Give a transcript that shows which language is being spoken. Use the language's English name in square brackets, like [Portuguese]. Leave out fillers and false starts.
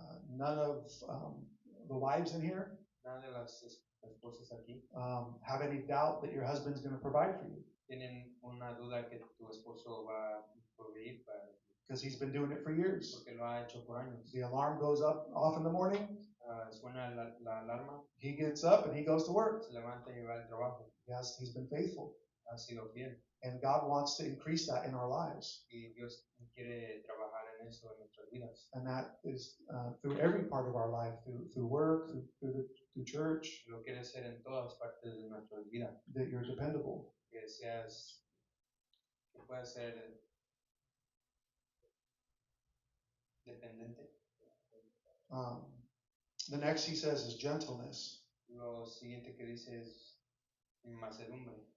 [English] None of the wives in here [Spanish] Nada de las esposas aquí [English] have any doubt that your husband's going to provide for you, [Spanish] tienen una duda que tu esposo va a proveer para ti, [English] because he's been doing it for years. [Spanish] porque lo ha hecho por años. [English] The alarm goes up off in the morning. [Spanish] Suena la alarma, [English] He gets up and he goes to work. [Spanish] se levanta y va al trabajo. [English] Yes, he's been faithful. [Spanish] Ha sido fiel. [English] And God wants to increase that in our lives. [Spanish] Y Dios quiere trabajar en eso en nuestras vidas. [English] And that is through every part of our life, through work, through church, [Spanish] Lo quiere hacer en todas partes de nuestras vidas. [English] that you're dependable. [Spanish] Que puedas ser dependiente. [English] The next he says is gentleness. [Spanish] Lo siguiente que dice es mansedumbre.